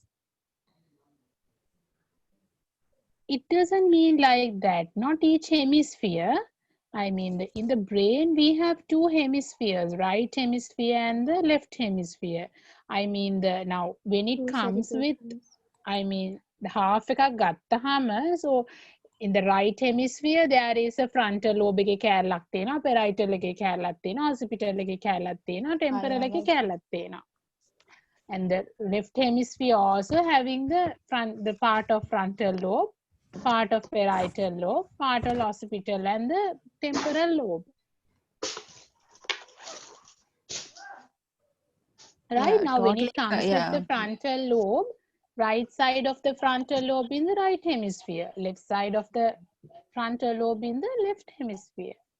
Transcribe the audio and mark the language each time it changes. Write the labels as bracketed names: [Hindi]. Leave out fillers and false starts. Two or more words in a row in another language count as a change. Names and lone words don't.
[English] It doesn't mean like that. Not each hemisphere. I mean, in the brain, we have 2 hemispheres, right hemisphere and the left hemisphere. I mean, now when it comes with, I mean, the half [Sinhala] එකක් ගත්තහම, [English] so in the right hemisphere, there is a frontal lobe [Sinhala] එකේ කෑල්ලක් තියෙනවා, parietal එකේ කෑල්ලක් තියෙනවා, occipital එකේ කෑල්ලක් තියෙනවා, temporal එකේ කෑල්ලක් තියෙනවා. [English] And the left hemisphere also having the part of frontal lobe, part of parietal lobe, part of occipital and the temporal lobe. Right now, when it comes with the frontal lobe, right side of the frontal lobe in the right hemisphere, left side of the frontal lobe in the left hemisphere.